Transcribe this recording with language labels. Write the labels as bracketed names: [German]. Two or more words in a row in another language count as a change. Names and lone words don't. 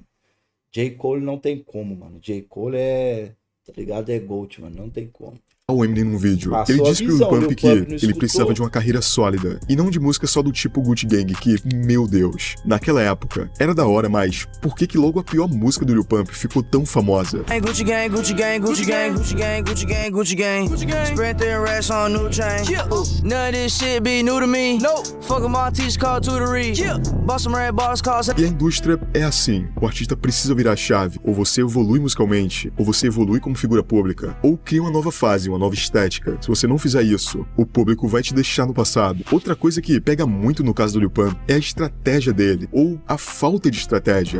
[Portuguese] J. Cole não tem como, mano. J. Cole é, tá ligado? É GOAT, mano, não tem como. O Eminem num vídeo. Passou Ele a disse pro Lil visão, Pump Lil que Pump não ele escutou. precisava de uma carreira sólida, e não de música só do tipo Gucci Gang, que, meu Deus, naquela época era da hora, mas por que logo a pior música do Lil Pump ficou tão famosa? [English] Hey, Gucci gang, Gucci gang, Gucci gang, Gucci gang, Gucci gang, Gucci gang. Spread their racks on new chain. None of this shit be new to me. Nope. Fuck 'em all, teach called tutory. Bought some red bars, calls. [Portuguese] E a indústria é assim, o artista precisa virar a chave, ou você evolui musicalmente, ou você evolui como figura pública, ou cria uma nova fase, uma nova estética. Se você não fizer isso, o público vai te deixar no passado. Outra coisa que pega muito no caso do Lil Pump é a estratégia dele, ou a falta de estratégia.